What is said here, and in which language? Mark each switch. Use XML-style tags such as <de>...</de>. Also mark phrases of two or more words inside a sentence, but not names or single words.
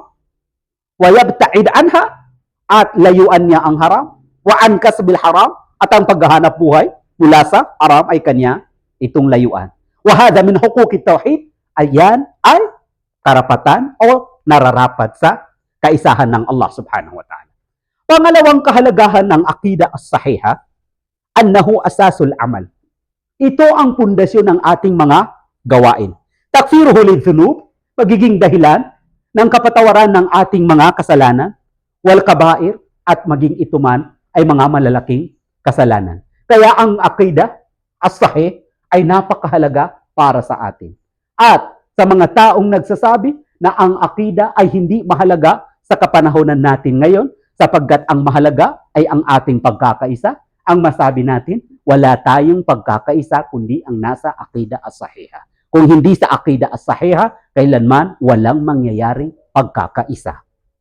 <ar>ويبتعد عنها</ar> <tl>at layuan niya ang haram.</tl> <ar>وعن كسب الحرام</ar> <tl>at ang paghahanap buhay mula sa haram ay kanya itong layuan.</tl> <ar>وهذا من حقوق التوحيد.</ar> <tl>Ayan ay karapatan o nararapat sa kaisahan ng Allah</tl> <ar>سبحانه وتعالى.</ar> <tl>Pangalawang kahalagahan ng</tl> <ar>العقيدة الصحيحة، أنه أساس العمل.</ar> <tl>Ito ang pundasyon ng ating mga gawain.</tl> <ar>تكفيره للذنوب,</ar> <tl>magiging dahilan ng kapatawaran ng ating mga kasalanan,</tl> <ar>والكبائر,</ar> <tl>at maging ito man ay mga malalaking kasalanan. Kaya ang</tl> <ar>العقيدة الصحيح</ar> <tl>ay napakahalaga para sa atin. At sa mga taong nagsasabi na ang aqida ay hindi mahalaga sa kapanahonan natin ngayon, sapagkat ang mahalaga ay ang ating pagkakaisa, ang masabi natin, wala tayong pagkakaisa kundi ang nasa</tl> <ar>العقيدة الصحيحة.</ar> <tl>Kung hindi sa</tl> <ar>العقيدة الصحيحة,</ar> <tl>kailanman walang mangyayaring pagkakaisa.</tl>